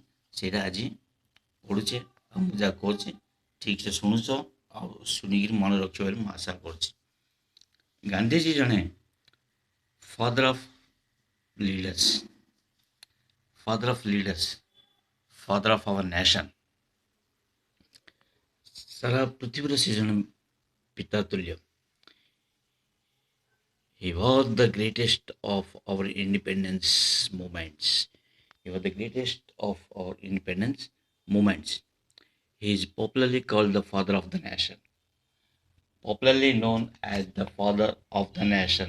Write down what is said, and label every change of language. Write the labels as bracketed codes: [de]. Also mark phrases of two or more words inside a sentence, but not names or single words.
[or] ସେଇଟା ଆଜି ପଢ଼ୁଛେ ଆଉ ମୁଁ ଯାହା କହୁଛି ଠିକ୍ସେ ଶୁଣୁଛ ଆଉ ଶୁଣିକିରି ମନେ ରଖିବ ବୋଲି ମୁଁ ଆଶା କରୁଛି। [en] ଗାନ୍ଧୀଜୀ ଜଣେ father of leaders, father of our nation. [or] ସାରା ପୃଥିବୀର ସେ ଜଣେ ପିତା ତୁଲ୍ୟ। [en] He was the greatest of our independence movements. He was the greatest of our independence movements. He is popularly called the father of the nation. Popularly known as the father of the nation.